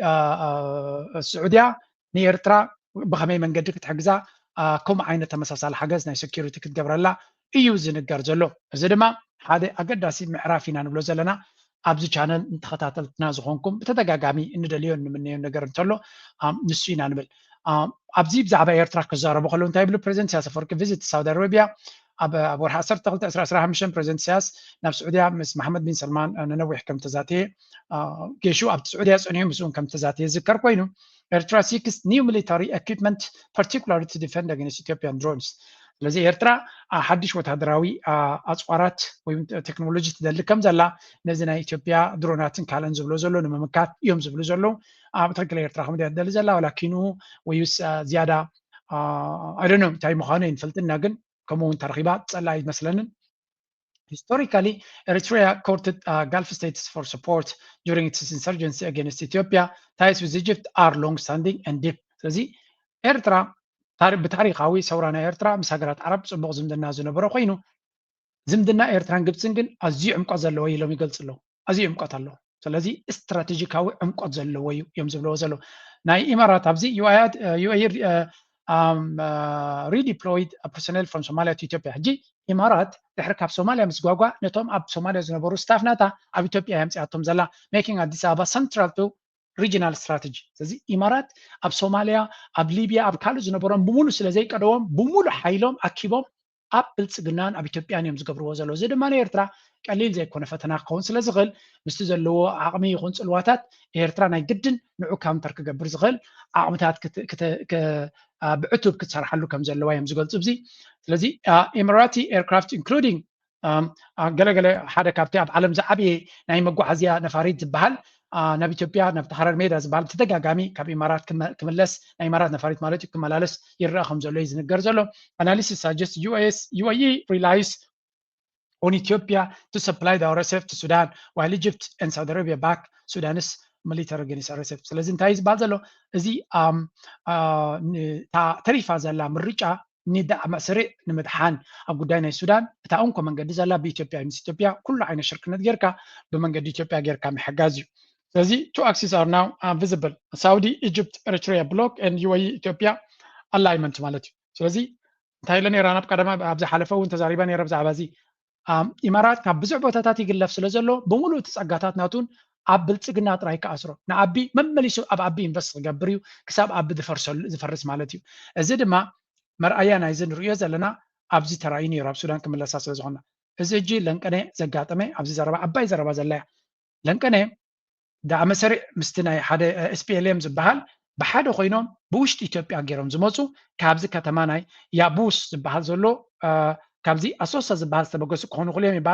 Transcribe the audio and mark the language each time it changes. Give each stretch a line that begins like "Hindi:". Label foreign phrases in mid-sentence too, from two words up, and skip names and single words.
Tigrinya: ስዑድያ ንኤርትራ ብኸመይ መንገዲ ክትሕግዛ ከምኡ ዓይነት ተመሳሳሊ ሓገዝ ናይ ሴኩሪቲ ክትገብረላ እዩ ዝንገር ዘሎ እዚ ድማ ሓደ ኣገዳሲ ምዕራፍ ኢና ንብሎ ዘለና ኣብዚ ቻነል እንተኸታተልትና ዝኾንኩም ብተደጋጋሚ እንደልዮ ንምንዮ ነገር እንተሎ ንሱ ኢና ንብል ኣብዚ ብዛዕባ ኤርትራ ክዛረቡ ከለዉ እንታይ ብሉ ፕሬዚደንት ኢሳያስ ኣፈወርቂ ቪዚት ሳውዲ ኣረቢያ ኣብ ወርሒ 12/2015 ፕሬዚደንት ኢሳያስ ናብ ስዑድያ ምስ መሓመድ ቢን ሰልማን ንነዊሕ ከም ተዛተየ ጌሹ ኣብቲ ስዑድያ ፀኒሑ ምስኡ ከም ተዛተየ ዝከር ኮይኑ ኤርትራ
English: seeks new military equipment particularly to defend against Ethiopian drones
Tigrinya: ስለዚ ኤርትራ ሓድሽ ወታደራዊ ኣፅዋራት ወይ ቴክኖሎጂ ትደሊ ከም ዘላ ነዚ ናይ ኢትዮጵያ ድሮናትን ካልእን ዝብሎ ዘሎ ንምምካት እዮም ዝብሉ ዘለዉ ብትክክል ኤርትራ ከምዚ ትደሊ ዘላ ወላኪኑ ወይስ ዝያዳ ኣይዶኖ እንታይ ምዃኑ ይንፈልጥና ግን ከምኡ እውን ተረኺባ ፀላ ይመስለንን
English: Historically, Eritrea courted Gulf states for support during its insurgency against Ethiopia. Ties with Egypt are long-standing and deep.
Tigrinya: ስለዚ ኤርትራ ብታሪኻዊ ሰውራና ኤርትራ ምስ ሃገራት ዓረብ ፅቡቅ ዝምድና ዝነበረ ኮይኑ ዝምድና ኤርትራን ግብፅን ግን ኣዝዩ ዕምቆት ዘለዎ ኢሎም ይገልፅ ኣለዉ ኣዝዩ ዕምቆት ኣለዎ ስለዚ ስትራቴጂካዊ ዕምቆት ዘለዎ እዩ እዮም ዝብለዎ ዘለዉ ናይ ኢማራት ኣብዚ
English: UAE redeployed personnel from Somalia to Ethiopia
Tigrinya: ሕጂ ኢማራት ድሕሪ ካብ ሶማልያ ምስ ጓጓ ነቶም ኣብ ሶማልያ ዝነበሩ ስታፍ ናታ ኣብ ኢትዮጵያ የምፅኣቶም ዘላ
English: making Addis Ababa central to regional strategy
Tigrinya: ስለዚ ኢማራት ኣብ ሶማልያ ኣብ ሊብያ ኣብ ካልእ ዝነበሮም ብሙሉ ስለዘይቀደዎም ብሙሉ ሓይሎም ኣኪቦም ኣብ ብልፅግናን ኣብ ኢትዮጵያን እዮም ዝገብርዎ ዘለዉ እዚ ድማ ንኤርትራ ቀሊል ዘይኮነ ፈተና ክኸውን ስለ ዝኽእል ምስቲ ዘለዎ ዓቕሚ ይኹን ፅልዋታት ኤርትራ ናይ ግድን ንዑ ካውንተር ክገብር ዝኽእል ዓቕምታት ብዕቱብ ክትሰርሓሉ ከም ዘለዋ እዮም ዝገልፁ እዚ ስለዚ
English: Emirati aircraft including
Tigrinya: ገለገለ ሓደ ካብቲ ኣብ ዓለም ዝዓበየ ናይ መጓዓዝያ ነፋሪት ዝበሃል ናብ ኢትዮጵያ ናብ ተሓረር ሜዳ ዝበሃል ተደጋጋሚ ካብ ኢማራት ክምለስ ናይ ኢማራት ነፋሪት ማለት እዩ ክመላለስ ይረአ ከም ዘሎ እዩ ዝንገር ዘሎ
English: analysis suggests UAE relies on Ethiopia to supply the RSF to Sudan while Egypt and Saudi Arabia back Sudan's military against RSF
Tigrinya: ስለዚ እንታይ ዝበሃል ዘሎ እዚ ተሪፋ ዘላ ምርጫ ንዳዕማ ስሪዕ ንምድሓን ኣብ ጉዳይ ናይ ሱዳን እታ እንኮ መንገዲ ዘላ ብኢትዮጵያ ምስ ኢትዮጵያ ኩሉ ዓይነት ሽርክነት ጌርካ ብመንገዲ ኢትዮጵያ ጌርካ ምሕጋዝ እዩ ስለዚ
English: two axes are now visible Saudi Egypt Eritrea bloc and UAE Ethiopia
Tigrinya: ኣላይመንት ማለት እዩ ስለዚ እንታይ ኢለ ነራ ናብ ቀደማ ኣብዛ ሓለፈ እውን ተዛሪባ ነራ ብዛዕባ እዚ ኢማራት ካብ ብዙሕ ቦታታት ይግለፍ ስለ ዘሎ ብምሉእ እቲ ፀጋታት ናቱን ኣብ ብልፅግና ጥራይ ከኣስሮ ንዓቢ መመሊሱ ኣብ ዓቢ ኢንቨስት ክገብር እዩ ክሳብ ዓቢ ዝፈርስ ማለት እዩ እዚ ድማ መርኣያ ናይዚ ንሪኦ ዘለና ኣብዚ ተራእዩ ነይሩ ኣብ ሱዳን ክምለሳ ስለ ዝኾነ እዚ ሕጂ ለንቀነ ዘጋጠመ ኣብዚ ዘረባ ዓባይ ዘረባ ዘላ እያ ለንቀነ ዳዕመ ሰሪዕ ምስቲ ናይ ሓደ SPLM ዝበሃል ብሓደ ኮይኖም ብውሽጢ ኢትዮጵያ ገይሮም ዝመፁ ካብዚ ከተማ ናይ ያቡስ ዝበሃል ዘሎ ካብዚ ኣሶሳ ዝበሃል ዝተበገሱ ክኾኑ ክልዮም ይበሃል